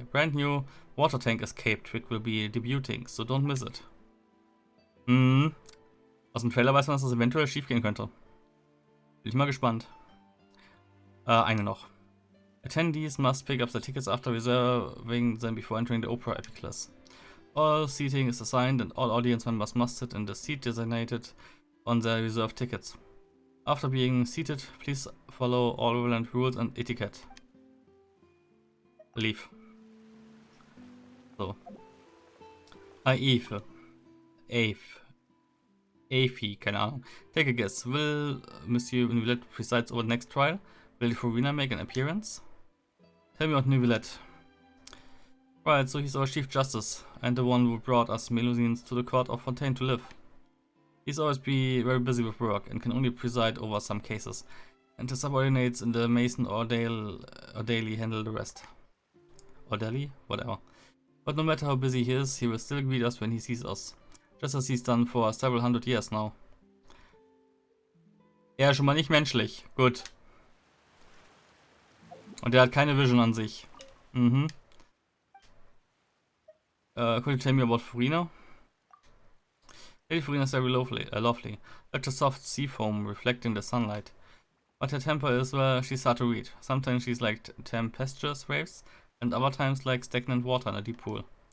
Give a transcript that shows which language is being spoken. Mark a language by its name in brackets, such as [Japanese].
[English] A brand new water tank escape trick will be debuting, so don't miss it. [German] Aus dem Trailer weiß man, dass das eventuell schief gehen könnte. Bin ich mal gespannt. Eine noch. [English] Attendees must pick up their tickets after reserving them before entering the Opera Epicless. All seating is assigned and all audience members must sit in the seat designated on their reserved tickets. After being seated, please follow all relevant rules and etiquette. Leave. So. Eve. Afi, [German] keine Ahnung. [English] Take a guess. Will Monsieur Neuvillette presides over the next trial? Will the Farina make an appearance? Tell me about Neuvillette. Right, so he's our Chief Justice, and the one who brought us Melusines to the court of Fontaine to live. He's always very busy with work, and can only preside over some cases. And his subordinates in the Mason or daily handle the rest. Or daily? Whatever. But no matter how busy he is, he will still greet us when he sees us. Just as he's done for several hundred years now. [German] Er ist schon mal nicht menschlich. Gut. Und er hat keine Vision an sich. Mhm. [English] Could you tell me about Farina? Lady Farina is very lovely. Like a soft sea foam reflecting the sunlight. But her temper is, well, she's hard to read. Sometimes she's like tempestuous waves, and other times like stagnant water in a deep pool.